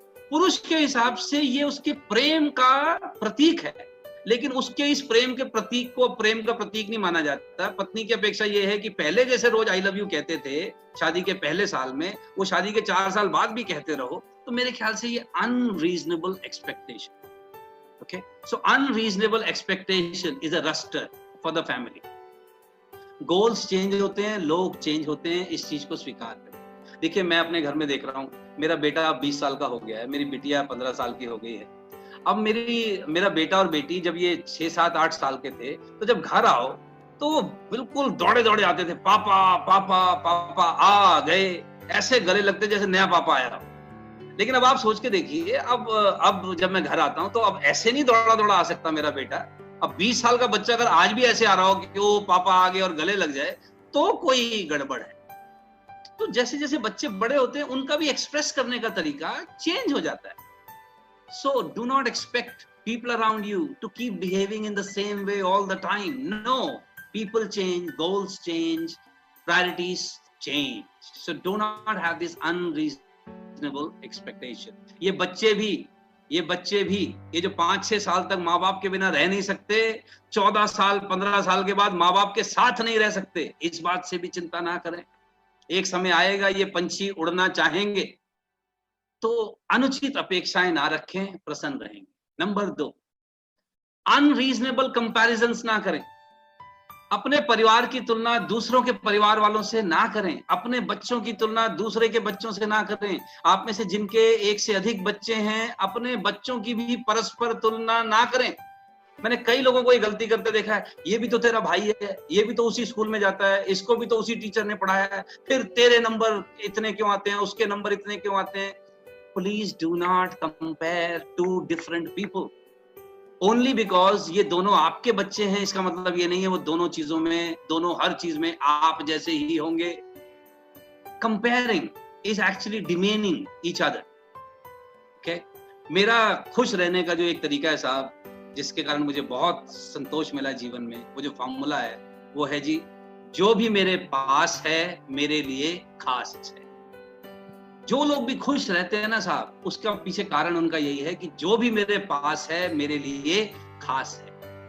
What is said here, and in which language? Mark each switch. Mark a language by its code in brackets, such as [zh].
[hi] पुरुष के हिसाब से ये उसके प्रेम का प्रतीक है, लेकिन उसके इस प्रेम के प्रतीक को प्रेम का प्रतीक नहीं माना जाता। पत्नी की अपेक्षा ये है कि पहले जैसे रोज आई लव यू कहते थे शादी के पहले साल में, वो शादी के 4 साल बाद भी कहते रहो। तो मेरे ख्याल से ये unreasonable expectation. [en] Okay, so unreasonable expectation is a raster for the family. [hi] Goals change होते हैं, लोग change होते हैं, इस चीज को स्वीकार करें। देखिए, मैं अपने घर में देख रहा हूँ, मेरा बेटा अब 20 साल का हो गया है, मेरी बिटिया 15 साल की हो गई है। अब मेरा बेटा और बेटी जब ये 6, 7, 8 साल के थे, तो जब घर आओ तो वो बिल्कुल दौड़े दौड़े आते थे, पापा पापा पापा आ गए, ऐसे गले लगते जैसे नया पापा आया। लेकिन अब आप सोच के देखिए, अब जब मैं घर आता हूं तो अब ऐसे नहीं दौड़ा दौड़ा आ सकता मेरा बेटा। अब 20 साल का बच्चा अगर आज भी ऐसे आ रहा हो कि वो पापा आ गए और गले लग जाए, तो कोई गड़बड़ है। तो जैसे जैसे बच्चे बड़े होते हैं, उनका भी एक्सप्रेस करने का तरीका चेंज हो जाता है। [en] So do not expect people around you to keep behaving in the same way all the time. No, people change, goals change, priorities change. So do not have this unreasonable expectation. [hi] ये बच्चे भी ये जो 5-6 साल तक माँ बाप के बिना रह नहीं सकते, 14 साल 15 साल के बाद माँ बाप के साथ नहीं रह सकते, इस बात से भी चिंता ना करें। एक समय आएगा ये पंछी उड़ना चाहेंगे, तो अनुचित अपेक्षाएं ना रखें, प्रसन्न रहेंगे। नंबर 2, अनरीजनेबल कंपैरिजंस ना करें। अपने परिवार की तुलना दूसरों के परिवार वालों से ना करें, अपने बच्चों की तुलना दूसरे के बच्चों से ना करें। आप में से जिनके एक से अधिक बच्चे हैं, अपने बच्चों की भी परस्पर तुलना ना करें। मैंने कई लोगों को ये गलती करते देखा है, ये भी तो तेरा भाई है, ये भी तो उसी स्कूल में जाता है, इसको भी तो उसी टीचर ने पढ़ाया है, फिर तेरे नंबर इतने क्यों आते हैं, उसके नंबर इतने क्यों आते हैं। [en] Please do not compare two different people. Only because [hi] ये दोनों आपके बच्चे हैं, इसका मतलब ये नहीं है वो दोनों चीजों में, दोनों हर चीज में आप जैसे ही होंगे। [en] Comparing is actually demeaning each other. Okay? [hi] मेरा खुश रहने का जो एक तरीका है साहब, जिसके कारण मुझे बहुत संतोष मिला जीवन में, वो जो फॉर्मूला है वो है जी, जो भी मेरे पास है मेरे लिए खास है। जो लोग भी खुश रहते हैं ना साहब, उसका पीछे कारण उनका यही है कि जो भी मेरे पास है मेरे लिए खास है।